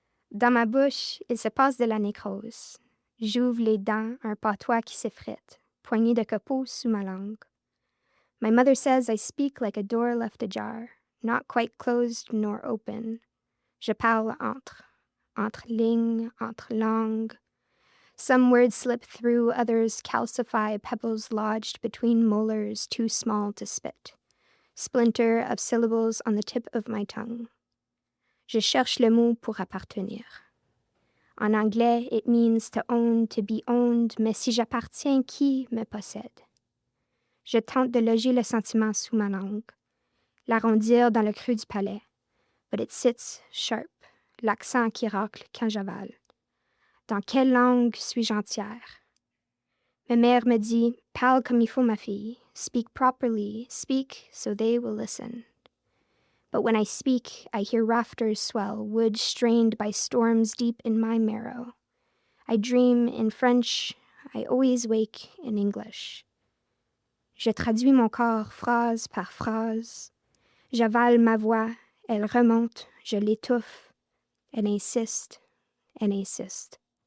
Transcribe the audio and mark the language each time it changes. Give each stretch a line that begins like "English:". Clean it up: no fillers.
French: Dans ma bouche, il se passe de la nécrose. J'ouvre les dents, un patois qui s'effrite, poignée de copeaux sous ma langue.
English: My mother says I speak like a door left ajar, not quite closed nor open.
French: Je parle entre lignes, entre langues.
English: Some words slip through, others calcify, pebbles lodged between molars too small to spit. Splinter of syllables on the tip of my tongue.
French: Je cherche le mot pour appartenir. En anglais,
English: it means to own, to be owned,
French: mais si j'appartiens, qui me possède? Je tente de loger le sentiment sous ma langue, l'arrondir dans le creux du palais,
English: but it sits sharp,
French: l'accent qui racle quand j'avale. Dans quelle langue suis-je entière? Ma mère me dit, parle comme il faut, ma fille.
English: Speak properly, speak so they will listen. But when I speak, I hear rafters swell, wood strained by storms deep in my marrow. I dream in French, I always wake in English.
French: Je traduis mon corps phrase par phrase. J'avale ma voix, elle remonte, je l'étouffe. Elle insiste, elle insiste.